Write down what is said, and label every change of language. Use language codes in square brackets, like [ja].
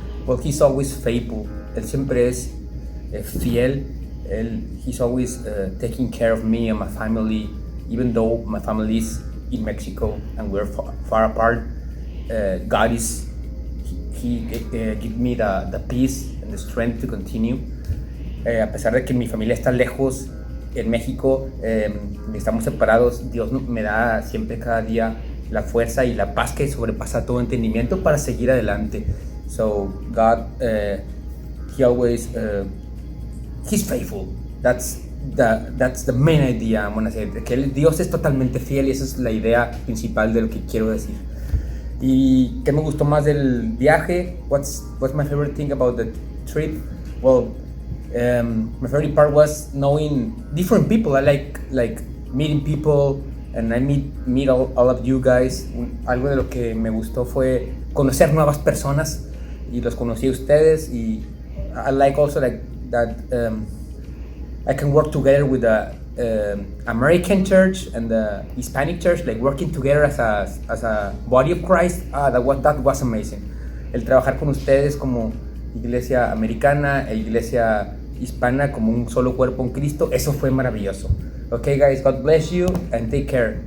[en] Well, He's always faithful. [es] Él siempre es fiel. [en] He's always taking care of me and my family, even though my family is in Mexico and we're far apart. God is, He give me the peace and the strength to continue. [es] A pesar de que mi familia está lejos en México, estamos separados, Dios me da siempre cada día la fuerza y la paz que sobrepasa todo entendimiento para seguir adelante. [en] So God, He always, He's faithful. That's the main idea I'm gonna say. [es] Que Dios es totalmente fiel y esa es la idea principal de lo que quiero decir. ¿Y qué me gustó más del viaje? [en] What's my favorite thing about the trip? Well, my favorite part was knowing different people. I like meeting people, and I meet all of you guys. [es] Algo de lo que me gustó fue conocer nuevas personas y los conocí a ustedes. [en] Y I like also like that I can work together with the American church and the Hispanic church, like working together as a body of Christ. That was amazing. [es] El trabajar con ustedes como iglesia americana e iglesia hispana como un solo cuerpo en Cristo, eso fue maravilloso. [en] Okay guys, God bless you and take care.